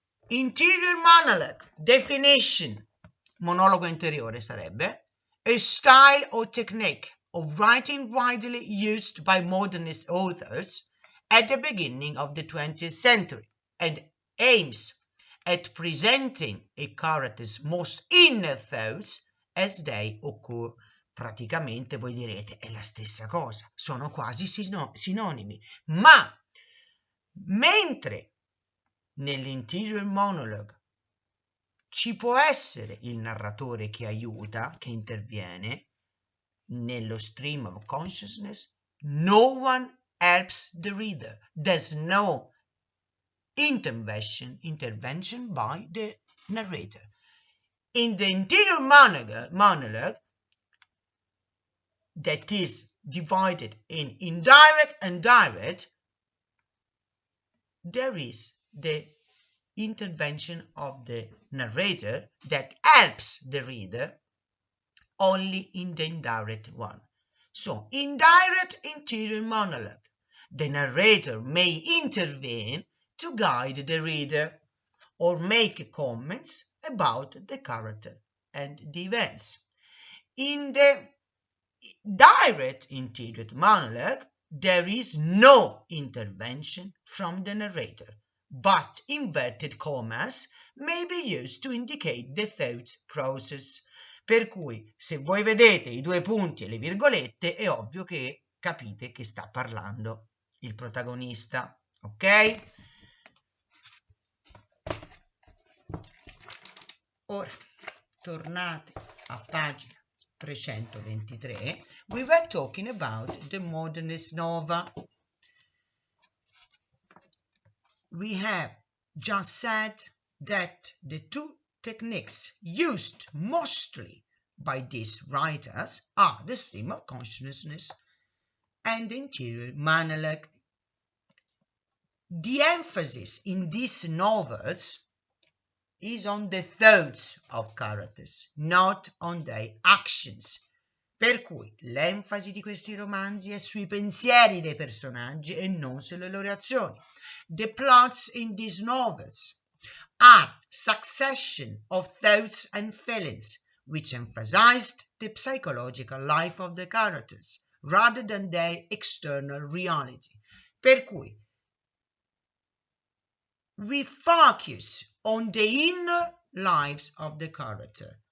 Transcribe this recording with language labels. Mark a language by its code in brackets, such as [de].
[en] Interior monologue, definition, [it] monologo interiore sarebbe, [en] a style or technique of writing widely used by modernist authors at the beginning of the 20th century and aims at presenting a character's most inner thoughts as they occur. [it] Praticamente voi direte è la stessa cosa, sono quasi sinonimi, ma mentre nell'interior monologue ci può essere il narratore che aiuta, che interviene, nello stream of consciousness, [en] no one helps the reader. There's no intervention by the narrator. In the interior monologue, that is divided in indirect and direct, there is the intervention of the narrator that helps the reader only in the indirect one. So, indirect interior monologue. The narrator may intervene to guide the reader or make comments about the character and the events. In the direct interior monologue, there is no intervention from the narrator, but inverted commas may be used to indicate the thought process. [it] Per cui, se voi vedete i due punti e le virgolette, è ovvio che capite che sta parlando il protagonista, ok? Ora, tornate a pagina 323, [en] we were talking about the modernist nova. We have just said that the two techniques used mostly by these writers are the stream of consciousness and the interior monologue. The emphasis in these novels is on the thoughts of characters, not on their actions. [it] Per cui l'enfasi di questi romanzi è sui pensieri dei personaggi e non sulle loro azioni. [en] The plots in these novels are succession of thoughts and feelings which emphasized the psychological life of the characters rather than their external reality. [it] Per cui [en] we focus on the inner lives of the character.